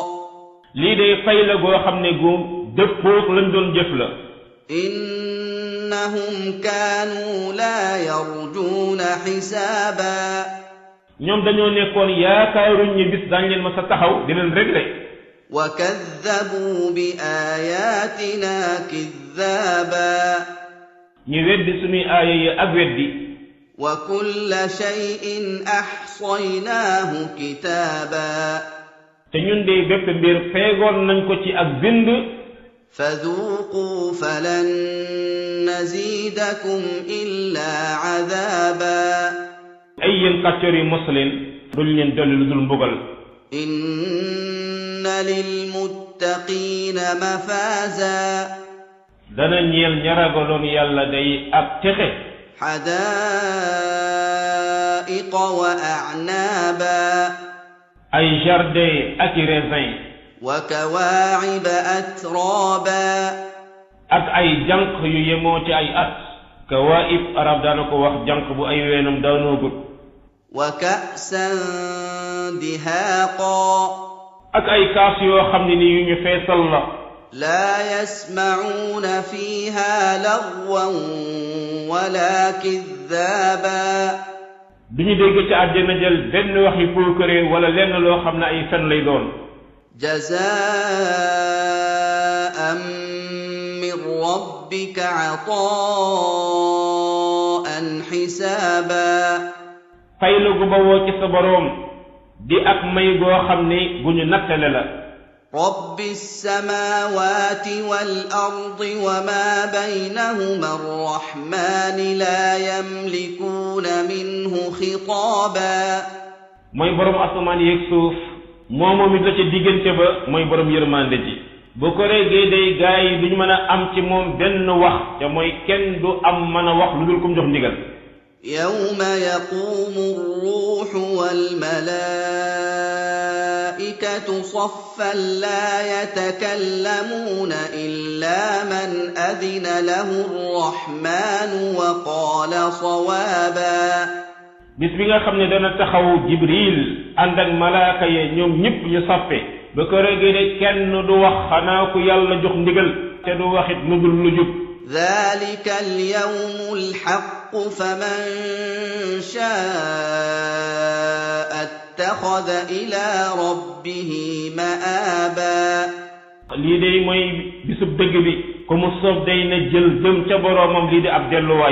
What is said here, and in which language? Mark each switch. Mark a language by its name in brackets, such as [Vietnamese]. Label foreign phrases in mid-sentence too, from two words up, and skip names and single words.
[Wolof] lii day fay la goo xam ne gu dëppook lañ doon jëf la [Arabic] إن إنهم كانوا لا يرجون حسابا [Wolof] ñoom dañoo nekkoon yaakaaruñ ñi bis dañ leen ma sa taxaw di leen réglé [Arabic] وكذبوا بآياتنا كذابا [Wolof] ñu weddi suñuy aaya yi ak weddi [Arabic] وكل شيء أحصيناه كتابا [Wolof] te ñun de bépp mbir feegoon nañ ko ci ak bind [Arabic] فذوقوا فلن نزيدكم إلا عذابا [Wolof] ay yéen kàccoor yi mos leen duñ leen dolli lu dul mbugal [Arabic] إن للمتقين مفازا [Wolof] dana ñeel ñaragaloon yàlla day ak texe [Arabic] حدائق وأعنابا [Wolof] ay jardin ak i raisin [Arabic] وكواعب أترابا [Wolof] ak ay jànq yu yemoo ci ay at [Arabic] كواعب أتراب [Wolof] daana ko wax jànq bu ay weenam daanoogut [Arabic] وكأسا دهاقا [Wolof] ak ay kaas yoo xam ne ni yu ñu feesal la [Arabic] لا يسمعون فيها لغوا ولا كذابا [Wolof] duñu dégg ci àjjana jël benn waxi puukare wala lenn loo xam ne ay fen lay doon [Arabic] جزاء من ربك عطاء حسابا [Wolof] fay la gu bawoo ci sa boroom di ak may goo xam ne gu ñu nattale la [Arabic] رب السماوات والأرض وما بينهما الرحمن لا يملكون منه خطابا [Wolof] mooy boroom asamaan yeeg suuf moomoom it la ca diggante ba mooy boroom yërmande ji bu ko reggee day gaay yi duñu mën a am ci moom benn wax te mooy kenn du am mën a wax lu dul kum jox ndigal [Arabic] يوم يقوم الروح والملائكة صفا لا يتكلمون إلا من أذن له الرحمن وقال صوابا [Wolof] bis bi nga xam ne dana taxaw jibril ànd ak malaaka ye ñoom ñëpp ñu sappe ba ko reggee de kenn du wax xanaa ku yàlla jox ndigal te du waxit lu dul lu jub [Arabic] ذلك اليوم الحق فمن شاء اتخذ إلى ربه مآبا [Wolof] lii day mooy bisub dëgg bi ku mu soob day na jël jëm ca boroomam lii di ab delluwaay